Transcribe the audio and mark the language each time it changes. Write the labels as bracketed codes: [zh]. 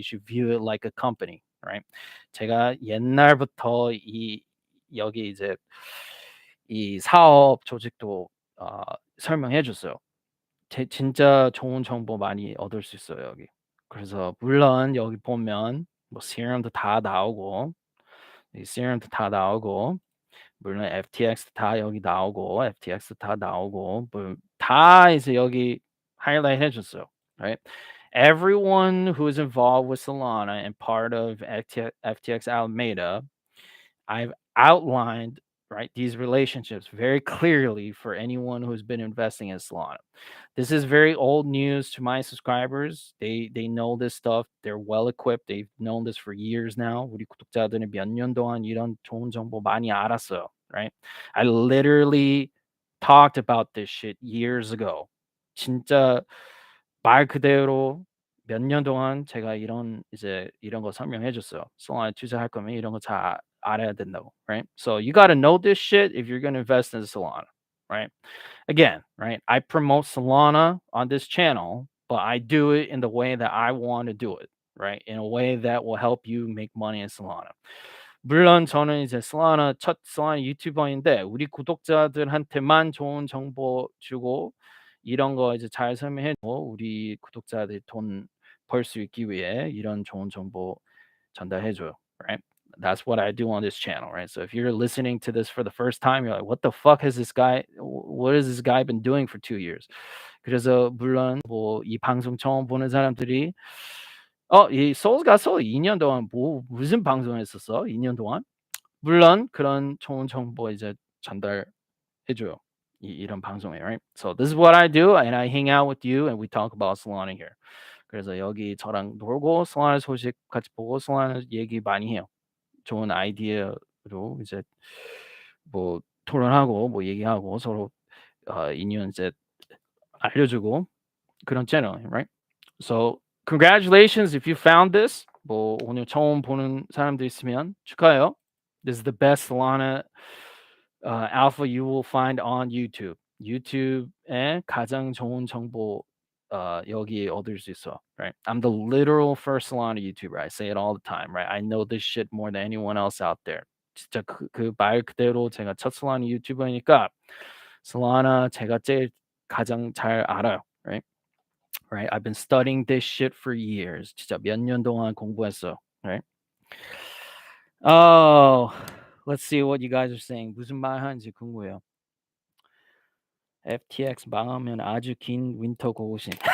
[en] You should view it like a company, right? [ko] 제가 옛날부터 여기 이제 이 사업 조직도 설명해 줬어요. 진짜 좋은 정보 많이 얻을 수 있어요, 여기. 그래서 물론 여기 보면 뭐 Serum도 다 나오고 이 Serum도 다 나오고 물론 FTX 다 여기 나오고 FTX 다 나오고 뭐 다 이제 여기 하이라이트 해 줬어요. [en] Right? Everyone who is involved with Solana and part of FTX Alameda, I've outlined, right, these relationships very clearly for anyone who's been investing in Solana. This is very old news to my subscribers. They know this stuff. They're well equipped. They've known this for years now. [ko] 우리 구독자들은 몇 년 동안 이런 좋은 정보 많이 알았어요, [en] right? I literally talked about this shit years ago. [ko] 진짜 말 그대로 몇 년 동안 제가 이런 거 설명해 줬어요. solana 투자할 거면 이런 거 잘 알아야 된다고, [en] right? So you got to know this shit if you're going to invest in Solana, right? Again, right? I promote Solana on this channel, but I do it in the way that I want to do it, right? In a way that will help you make money in Solana. [ko] 물론 저는 이제 첫 솔라나 유튜버인데 우리 구독자들한테만 좋은 정보 주고 이런 거 이제 잘 설명해 주고 우리 구독자들이 돈 벌 수 있기 위해 이런 좋은 정보 전달해 줘요, [en] right? That's what I do on this channel, right? So if you're listening to this for the first time, you're like, what the fuck has this guy, what has this guy been doing for 2 years? [ko] 그래서 물론 뭐 이 방송 처음 보는 사람들이 이 Souls Got Soul 2년 동안 무슨 방송했었어? 2년 동안? 물론 그런 좋은 정보 이제 전달해 줘요. 이런 방송에, [en] right? So this is what I do, and I hang out with you, and we talk about Solana here. [ko] 그래서 여기 저랑 놀고 Solana 소식 같이 보고 Solana 얘기 많이 해요. 좋은 아이디어로 이제 뭐 토론하고 뭐 얘기하고 서로 인연 이제 알려주고 그런 채널, [en] right? So congratulations if you found this. [ko] 뭐 오늘 처음 보는 사람들 있으면 축하해요. [en] This is the best Solana alpha you will find on YouTube. [ko] YouTube에 가장 좋은 정보 여기 얻을 수 있어, [en] right? I'm the literal first Solana YouTuber. I say it all the time, right? I know this shit more than anyone else out there. [ko] 진짜 그 말 그대로 제가 첫 Solana 유튜버니까 Solana 제가 가장 잘 알아요, [en] right? Right? I've been studying this shit for years. [ko] 진짜 몇 년 동안 공부했어, [en] right? Oh, let's see what you guys are saying. [ko] 무슨 말 하는지 궁금해요. FTX 망하면 아주 긴 윈터 고고신.